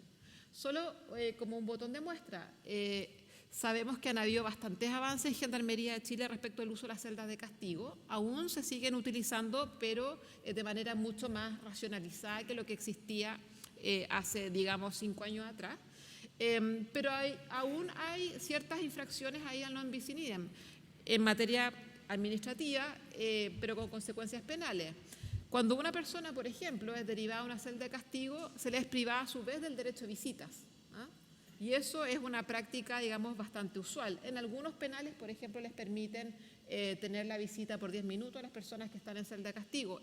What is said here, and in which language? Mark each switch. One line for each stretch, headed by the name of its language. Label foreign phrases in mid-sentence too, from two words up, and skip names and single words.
Spanish: Solo como un botón de muestra, sabemos que han habido bastantes avances en Gendarmería de Chile respecto al uso de las celdas de castigo. Aún se siguen utilizando, pero de manera mucho más racionalizada que lo que existía hace, digamos, 5 años atrás. Pero aún hay ciertas infracciones ahí al
Latin: non bis in idem
Spanish: en materia administrativa, pero con consecuencias penales. Cuando una persona, por ejemplo, es derivada a una celda de castigo, se le es privada a su vez del derecho a visitas, ¿ah? Y eso es una práctica, digamos, bastante usual. En algunos penales, por ejemplo, les permiten tener la visita por 10 minutos a las personas que están en celda de castigo.